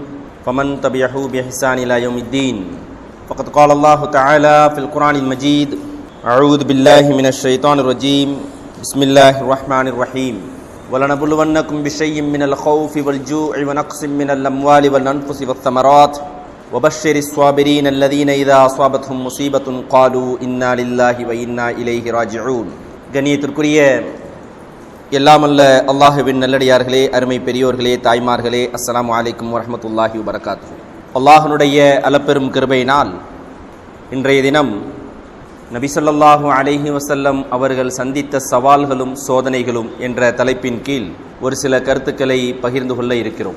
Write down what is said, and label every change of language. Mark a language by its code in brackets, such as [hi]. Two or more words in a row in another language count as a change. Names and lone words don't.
[ar] فمن تبعه بإحسان إلى يوم الدين فقد قال الله تعالى في القرآن المجيد أعوذ بالله من الشيطان الرجيم بسم الله الرحمن الرحيم وَلَنَبْلُوَنَّكُمْ بِشَيْءٍ مِّنَ الْخَوْفِ وَالْجُوعِ وَنَقْصٍ مِّنَ الْأَمْوَالِ وَالْأَنفُسِ وَالثَّمَرَاتِ وَبَشِّرِ الصَّابِرِينَ الَّذِينَ إِذَا أَصَابَتْهُم مُّصِيبَةٌ قَالُوا إِنَّا لِلَّهِ وَإِنَّا إِلَيْهِ راجعون. [ta] கண்ணியத்திற்குரிய எல்லாமல்ல அல்லாஹ்வின் நல்லடியார்களே, அருமை பெரியோர்களே, தாய்மார்களே, [ar] السلام عليكم ورحمة الله وبركاته. [ta] அல்லாஹ்வுடைய அளப்பெரும் கிருபையினால் இன்றைய தினம் நபி [ar] صلى الله عليه وسلم [ta] அவர்கள் சந்தித்த சவால்களும் சோதனைகளும் என்ற தலைப்பின் கீழ் ஒரு சில கருத்துக்களை பகிர்ந்து கொள்ள இருக்கிறோம்.